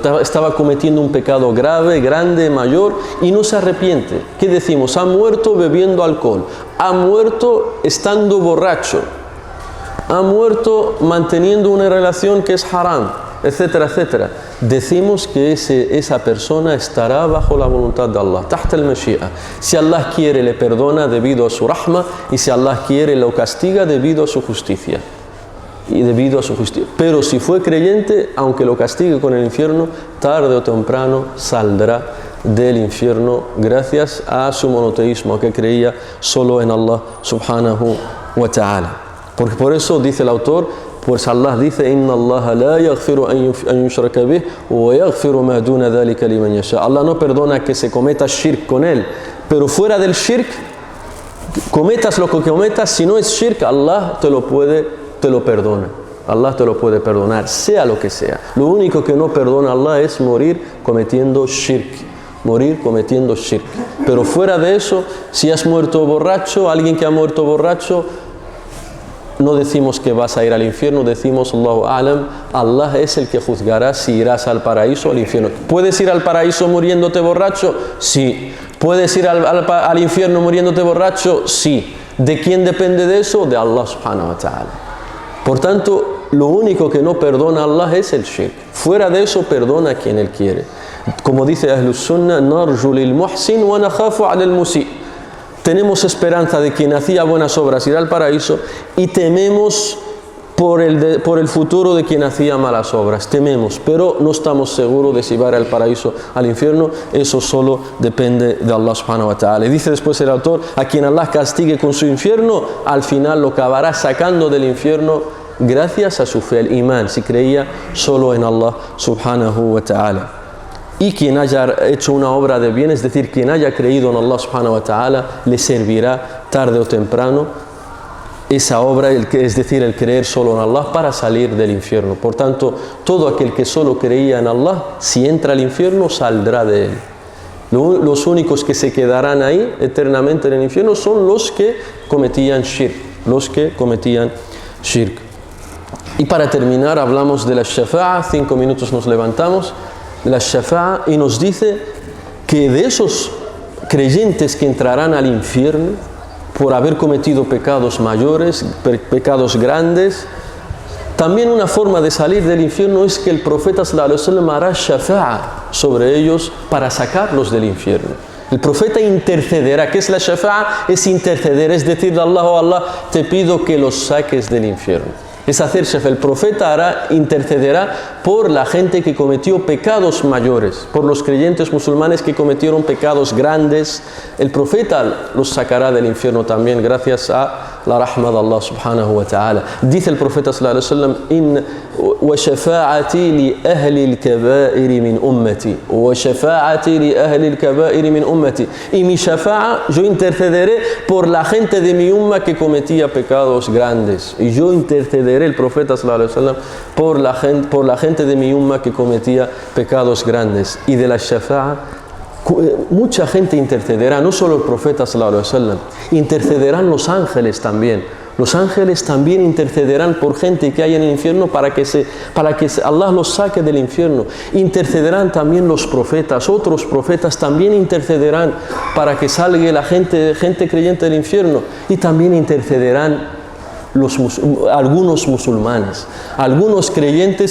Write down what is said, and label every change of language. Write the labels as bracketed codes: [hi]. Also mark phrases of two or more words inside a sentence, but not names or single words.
[es] Estaba cometiendo un pecado grave, grande, mayor, y no se arrepiente. ¿Qué decimos? Ha muerto bebiendo alcohol, ha muerto estando borracho, ha muerto manteniendo una relación que es haram, etcétera, etcétera. Decimos que esa persona estará bajo la voluntad de Allah, [ar] تحت المشيئة. [es] Si Allah quiere, le perdona debido a su rahma, y si Allah quiere, lo castiga debido a su justicia. Pero si fue creyente, aunque lo castigue con el infierno, tarde o temprano saldrá del infierno gracias a su monoteísmo, a que creía solo en Allah [ar] سبحانه وتعالى. [es] Porque por eso dice el autor, pues Allah dice, [ar] إن الله لا يغفر أن يشرك به ويغفر ما دون ذلك لمن يشاء. [es] Allah no perdona que se cometa shirk con él, pero fuera del shirk, cometas lo que cometas, si no es shirk, Allah te lo perdona. Allah te lo puede perdonar, sea lo que sea. Lo único que no perdona Allah es morir cometiendo shirk. Pero fuera de eso, si has muerto borracho, alguien que ha muerto borracho, no decimos que vas a ir al infierno, decimos [ar] الله أعلم, [es] Allah es el que juzgará si irás al paraíso o al infierno. ¿Puedes ir al paraíso muriéndote borracho? Sí. ¿Puedes ir al infierno muriéndote borracho? Sí. ¿De quién depende de eso? De Allah [ar] سبحانه وتعالى. [es] Por tanto, lo único que no perdona a Allah es el shirk. Fuera de eso, perdona a quien Él quiere. Como dice [ar] أهل السنة, نرجو للمحسن ونخاف على المسيء'. [es] Tenemos esperanza de quien hacía buenas obras ir al paraíso y tememos por el futuro de quien hacía malas obras. Tememos, pero no estamos seguros de si va al paraíso al infierno. Eso solo depende de Allah [ar] سبحانه وتعالى. [es] Y dice después el autor, a quien Allah castigue con su infierno, al final lo acabará sacando del infierno gracias a su fe, el imán, si creía solo en Allah [ar] سبحانه وتعالى. [es] Y quien haya hecho una obra de bien, es decir, quien haya creído en Allah [ar] سبحانه وتعالى, [es] le servirá tarde o temprano esa obra, es decir, el creer solo en Allah para salir del infierno. Por tanto, todo aquel que solo creía en Allah, si entra al infierno, saldrá de él. Los únicos que se quedarán ahí eternamente en el infierno son los que cometían shirk. Y para terminar, hablamos de la shafa'a. 5 minutos nos levantamos. La shafa'a, y nos dice que de esos creyentes que entrarán al infierno por haber cometido pecados mayores, pecados grandes, también una forma de salir del infierno es que el profeta [ar] صلى الله عليه وسلم [es] hará shafa'a sobre ellos para sacarlos del infierno. El profeta intercederá. ¿Qué es la shafa'a? Es interceder, es decirle a Allah, oh Allah, te pido que los saques del infierno. Es hacer shafa'a. El profeta intercederá por la gente que cometió pecados mayores, por los creyentes musulmanes que cometieron pecados grandes. El profeta los sacará del infierno también gracias a la rahma de Allah [ar] سبحانه وتعالى. [es] Dice el profeta [ar] صلى الله عليه وسلم, وشفاعتي لأهل الكبائر من أمتي, وشفاعتي لأهل الكبائر من أمتي. [es] Y mi shafa'a, yo intercederé por la gente de mi umma que cometía pecados grandes. Y yo intercederé, el profeta [ar] صلى الله عليه وسلم, [es] por la gente de mi umma que cometía pecados grandes. Y de la shafa'a, mucha gente intercederá, no solo el profeta [ar] صلى الله عليه وسلم, [es] intercederán los ángeles también. Los ángeles también intercederán por gente que hay en el infierno para que Allah los saque del infierno. Intercederán también los profetas, otros profetas también intercederán para que salga la gente creyente del infierno. Y también intercederán algunos musulmanes, algunos creyentes.